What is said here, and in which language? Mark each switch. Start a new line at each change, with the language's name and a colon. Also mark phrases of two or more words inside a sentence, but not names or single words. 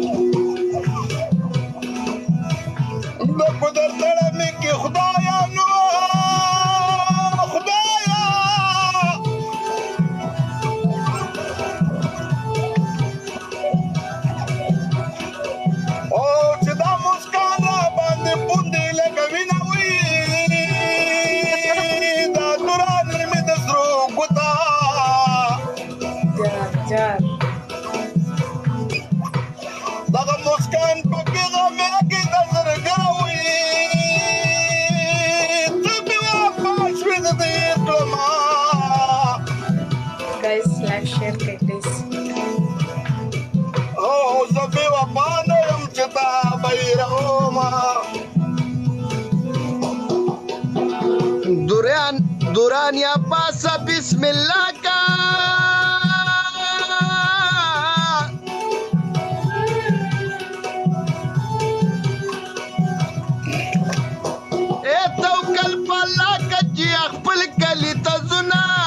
Pashto: د قدر تړه مې کې خدایا نو خدایا او چې دا مسکان را باندې پوندې لکه وینه وي دا دورانې مې د سرو ګوتا جار دغه مسکان پکې غمې کې د زرګره وي ته مې واپس شوې د دې کړما
English: guys like share کړئ please
Pashto: او زه بې وفا نه یم چې تا بیرومه دوران یا پاسه بسم الله کا توکل په الله که چې خپل کلي ته ځونه